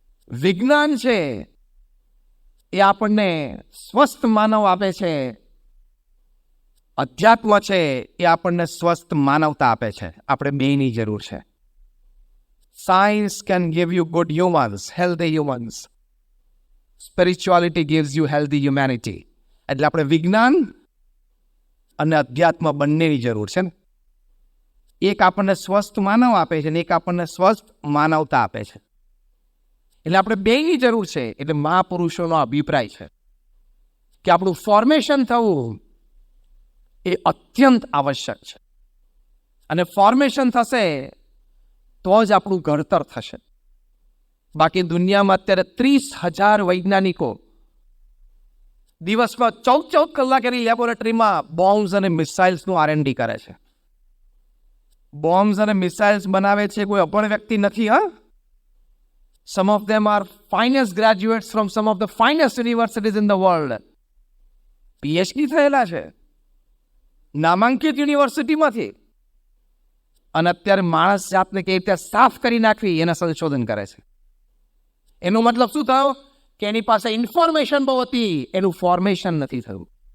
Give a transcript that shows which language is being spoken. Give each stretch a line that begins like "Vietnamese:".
Gujarati: વિજ્ઞાન છે એ આપણને સ્વસ્થ માનવ આપે છે, અધ્યાત્મ છે એ આપણને સ્વસ્થ માનવતા આપે છે. આપણે બેની જરૂર છે.
English: Science can give you good humans, healthy humans. Spirituality gives you healthy humanity.
Gujarati: એટલે આપણે વિજ્ઞાન અને અધ્યાત્મ બંનેની જરૂર છે ને. એક આપણને સ્વસ્થ માનવ આપે છે અને એક આપણને સ્વસ્થ માનવતા આપે છે. એટલે આપણે બેની જરૂર છે. એટલે મહાપુરુષોનો અભિપ્રાય છે કે આપણું ફોર્મેશન થવું એ અત્યંત આવશ્યક છે, અને ફોર્મેશન થશે તો જ આપણું ઘડતર થશે. બાકી દુનિયામાં અત્યારે 30,000 વૈજ્ઞાનિકો દિવસમાં 14 કલાક એની લેબોરેટરીમાં બોમ્બ્સ અને મિસાઇલ્સનું R&D કરે છે. બોમ્બ્સ અને મિસાઇલ્સ બનાવે છે કોઈ અભણ વ્યક્તિ નથી.
English: Some of them are finest graduates from some of the finest universities in the world.
Gujarati: PhD થયેલા છે નામાંકિત યુનિવર્સિટીમાંથી, અને અત્યારે માણસ જાતને કેવી રીતે સાફ કરી નાખવી એના સંશોધન કરે છે. એનો મતલબ શું થયો કે એની પાસે ઇન્ફોર્મેશન બહુ હતી, એનું ફોર્મેશન નથી થયું.